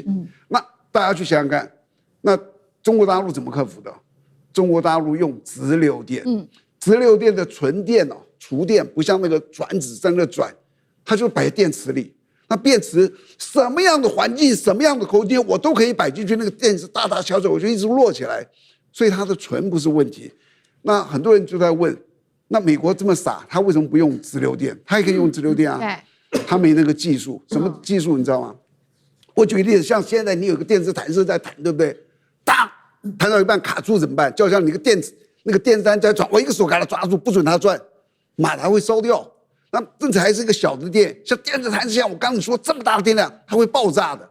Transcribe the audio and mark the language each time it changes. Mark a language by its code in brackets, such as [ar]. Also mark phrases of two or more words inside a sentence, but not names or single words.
[zh] 那大家去想想看，那中國大陸怎麼克服的？中國大陸用直流電，直流電的純電儲電不像那個轉子在那轉，它就擺電池裡。那電池什麼樣的環境、什麼樣的空間，我都可以擺進去。那個電池大大小小，我就一直摞起來，所以它的純不是問題。那很多人就在問，那美國這麼傻，他為什麼不用直流電？他也可以用直流電啊，他沒那個技術。什麼技術你知道嗎？我舉個例子，像現在你有個電磁彈射在彈，對不對？當彈到一半卡住怎麼辦？就像你個電池那個電扇在轉，我一個手給它抓住，不准它轉，馬達會燒掉。那這才是一個小的電，像電子彈射，像我剛才說這麼大的電量，它會爆炸的。